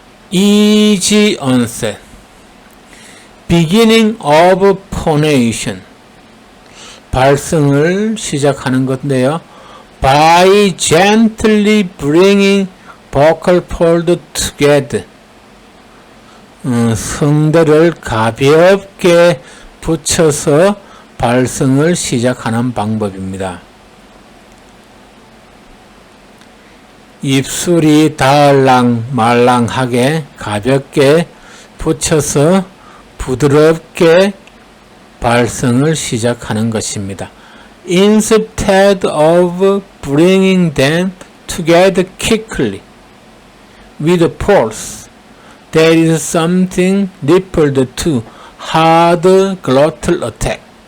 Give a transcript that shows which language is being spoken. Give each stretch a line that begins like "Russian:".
English: easy onset, beginning of phonation,
Korean: 발성을 시작하는 건데요.
English: by gently bringing vocal folds together,
Korean: 성대를 가볍게 붙여서 발성을 시작하는 방법입니다. 입술이 닿을랑 말랑하게 가볍게 붙여서 부드럽게 발성을 시작하는 것입니다.
English: Instead of bringing them together quickly with force, there is something rippled to hard glottal attack.